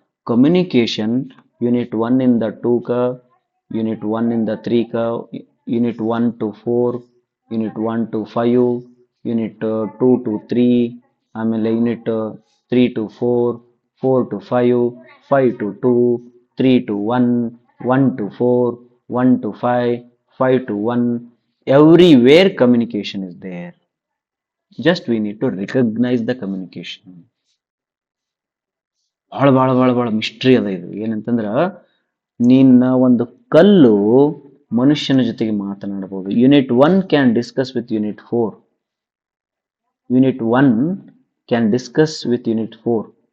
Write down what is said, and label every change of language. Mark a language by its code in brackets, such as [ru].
[kn] Communication unit 1 ಇಂದ 2 ಕ, unit 1 ಇಂದ 3 ಕ, unit 1 to 4, unit 1 to 5, unit 2 to 3, ಆಮೇಲೆ unit 3 to 4, 4 to 5, 5 to 2, 3 to 1, 1 to 4, 1 to 5, 5 to 1. [en] Everywhere communication is there. Just we need to recognize the communication. [kn] ಬಹಳ ಬಹಳ ಬಹಳ ಬಹಳ mystery ಅದ ಇದು. ಏನಂತಂದ್ರ, ನಿನ್ನ ಒಂದು ಕಲ್ಲು ಮನುಷ್ಯನ ಜೊತೆಗೆ ಮಾತನಾಡಬಹುದು. [en] Unit 1 can discuss with unit 4. Unit 1 can discuss with unit 4.